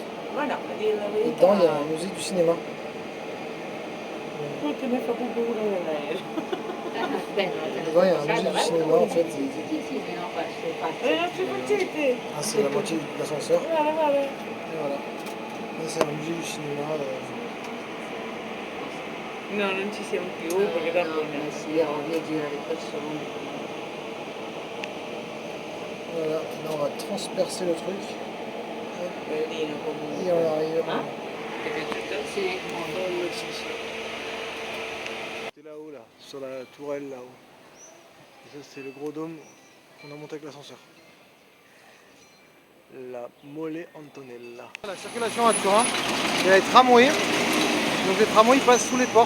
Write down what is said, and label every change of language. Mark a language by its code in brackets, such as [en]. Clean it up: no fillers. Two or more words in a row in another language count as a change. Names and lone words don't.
[fr] Et dedans il y a un musée du cinéma. Dedans il y a un musée du cinéma en fait. Ah, c'est la moitié de l'ascenseur. Voilà, voilà. Et voilà. Là, c'est un musée du cinéma. [it] No, non ci siamo più perché dopo Sì, ovvio gira le persone. [fr] Voilà, là on va transpercer le truc. [it] bellino [fr] Et [it] comunque. [fr] on arrive. [it] Ah? Ti è piaciuto? Sì. [fr] C'était là-haut, là, sur la tourelle là-haut. Et ça, c'est le gros dôme qu'on a monté avec l'ascenseur. La Mole Antonella. La circulation à Turin, il y a les tramways. Donc les tramways passent sous les portes.